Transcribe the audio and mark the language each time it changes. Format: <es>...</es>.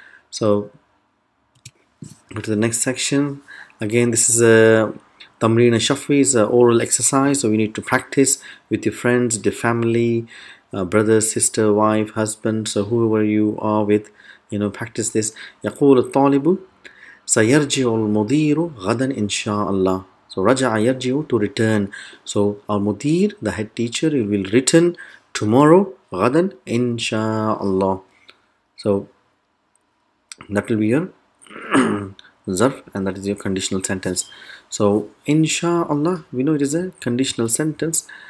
<en>So go to the next section. Again, this is a Tamreen Shafwi, is an oral exercise. So we need to practice with your friends, the family, brother, sister, wife, husband. So whoever you are with, practice this.</en> <ar>يقول الطالب سيرجع المدير غدا إن شاء الله.</ar> <en>So raja'a yarji'u, to return. So our mudir, the head teacher, he will return tomorrow.</en> <ar>غدا إن شاء الله.</ar> <en>So that will be your zarf, and that is your conditional sentence. So inshallah, we know it is a conditional sentence.</en>